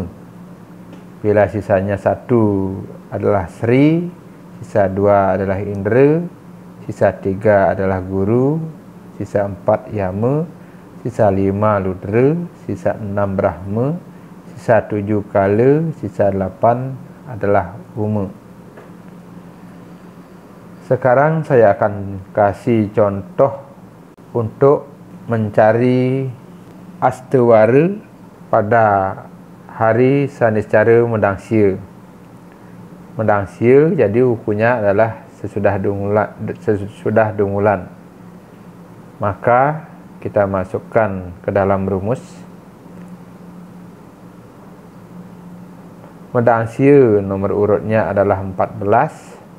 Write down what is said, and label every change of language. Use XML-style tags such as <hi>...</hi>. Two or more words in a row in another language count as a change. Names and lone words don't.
<id>Bila sisanya 1 adalah Sri, sisa 2 adalah Indra, sisa 3 adalah Guru, sisa 4 Yama, sisa 5 Rudra, sisa 6 Brahma, sisa 7 Kala, sisa 8 adalah Uma. Sekarang saya akan kasih contoh untuk mencari astewara pada hari saniscara Medangsia. Medangsia jadi wukunya adalah sesudah dungulan. Maka kita masukkan ke dalam rumus. Medangsia nomor urutnya adalah 14.</id>